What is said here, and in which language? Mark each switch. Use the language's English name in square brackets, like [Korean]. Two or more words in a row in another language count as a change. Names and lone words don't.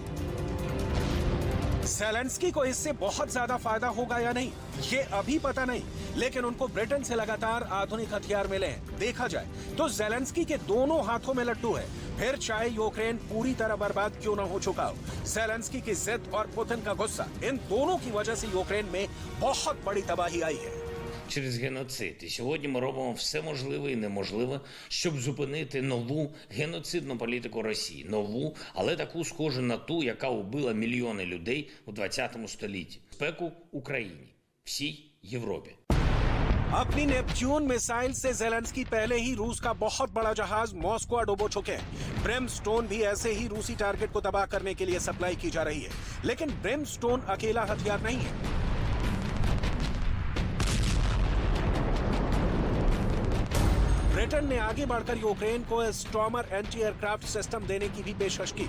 [Hindi] ज़ेलेंस्की को इससे बहुत ज्यादा फायदा होगा या नहीं, ये अभी पता नहीं, लेकिन उनको ब्रिटेन से लगातार आधुनिक हथियार मिले हैं। देखा जाए तो ज़ेलेंस्की के दोनों हाथों में लड्डू है, फिर चाहे यूक्रेन पूरी तरह बर्बाद क्यों न हो चुका हो। ज़ेलेंस्की की जिद और पुतिन का गुस्सा, इन दोनों की वजह से यूक्रेन में बहुत बड़ी तबाही आई है। [Ukrainian] Через геноцид. І сьогодні ми робимо все можливе і неможливе, щоб зупинити нову геноцидну політику Росії. Нову, але таку схожу на ту, яка убила мільйони людей у 20 столітті. Безпеку Україні, всій Європі. [Hindi] अपनी नेपच्यून मिसाइल से ज़ेलेंस्की पहले ही रूस का बहुत बड़ा जहाज मॉस्को डुबो चुके हैं। ब्रिमस्टोन भी ऐसे ही रूसी टारगेट को तबाह करने के लिए सप्लाई की जा रही है, लेकिन ब्रिमस्टोन अकेला हथियार नहीं है। ब्रिटेन ने आगे बढ़कर यूक्रेन को स्टॉर्मर [English] anti aircraft system [Hindi] देने की भी पेशकश की।